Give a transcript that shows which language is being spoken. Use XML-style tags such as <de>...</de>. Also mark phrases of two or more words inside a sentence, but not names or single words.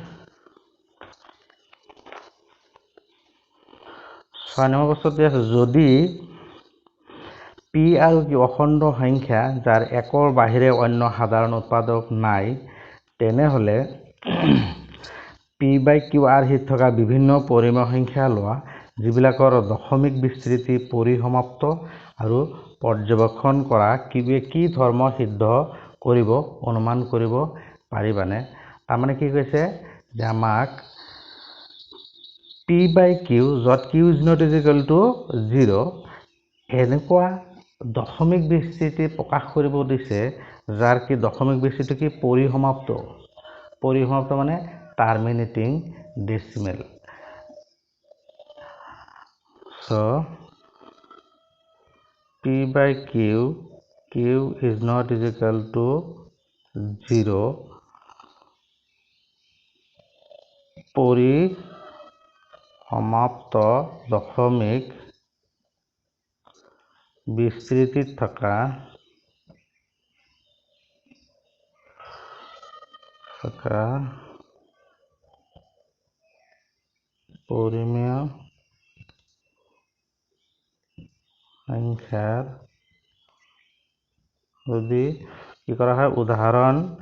<as>6 নম্বৰ প্ৰশ্নটি আছে, যদি পি আৰু কিউ অখণ্ড সংখ্যা যাৰ একৰ বাহিৰে অন্য সাধাৰণ উৎপাদক নাই, তেনেহ'লে p/q আৰ্হিত থকা বিভিন্ন পৰিমেয় সংখ্যা লোৱা, যিবিলাকৰ দশমিক বিস্তৃতি পৰিসমাপ্ত আৰু পৰ্যবেক্ষণ কৰা কিউৱে কি ধৰ্ম সিদ্ধ কৰিব অনুমান কৰিব পাৰিবানে? তাৰমানে কি কৈছে যে আমাক p/q য'ত</as> <en>q is not equal to 0</en> <as>এনেকুৱা দশমিক বিস্তৃতি প্ৰকাশ কৰিব দিছে, যাৰ কি দশমিক বিস্তৃতি কি পৰিসমাপ্ত মানে</as> <en>terminating decimal. So p/q is not equal to 0</en> <as>পৰিসমাপ্ত দশমিক বিস্তৃতিত থকা পৰিমেয় সংখ্যাৰ যদি কি কৰা হয়, উদাহৰণ</as>